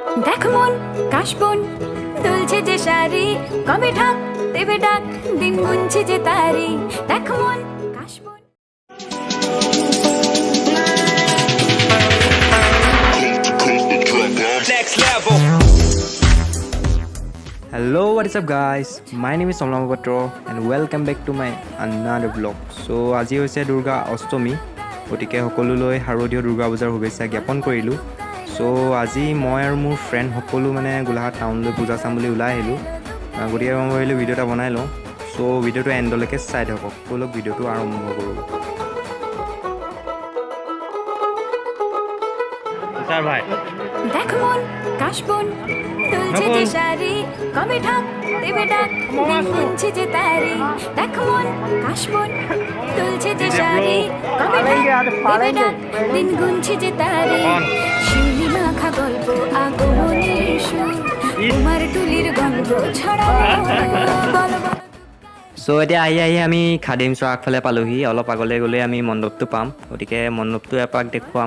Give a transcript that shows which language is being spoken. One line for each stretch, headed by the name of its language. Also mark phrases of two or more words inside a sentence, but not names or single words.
Bangla: দেখ মন কাশবন দুলছে যে শাড়ি কবে ঢাক দেবে ডাক দিন গুনছে যে তারি দেখ মন কাশবন
English: Hello, what is up guys? My name is Somlam Patro and welcome back to my another vlog.
Assamese: So আজি হৈছে দুৰ্গা অষ্টমী গতিকে সকলোলৈ শাৰদীয় দুৰ্গা পূজাৰ শুভেচ্ছা জ্ঞাপন কৰিলোঁ। সো আজি মই আৰু মোৰ ফ্ৰেণ্ড সকলো মানে গোলাঘাট টাউনলৈ পূজা চাম বুলি ওলাই আহিলোঁ। গতিকে মই ভাবিলোঁ ভিডিঅ' এটা বনাই লওঁ। সো ভিডিঅ'টো এণ্ডলৈকে চাই থাকক। সকলোক ভিডিঅ'টো আৰম্ভ কৰোঁ। স্যার ভাই
Bangla: দেখ মন কাশবন দুলছে যে শাড়ি কবে ঢাক দেবে ডাক দিন গুনছে যে তারি দেখ মন কাশবন দুলছে যে শাড়ি কবে ঢাক দেবে ডাক দিন গুনছে যে তারি শিউলি মাখা গল্প আগমনের সুর তোমার টুলির গন্ধ ছড়ালো
Assamese: সো এতিয়া আহি আমি খাদিম চোৱাৰ আগফালে পালোহি। অলপ আগলৈ গ'লে আমি মণ্ডপটো পাম, গতিকে মণ্ডপটো এপাক দেখুৱাম।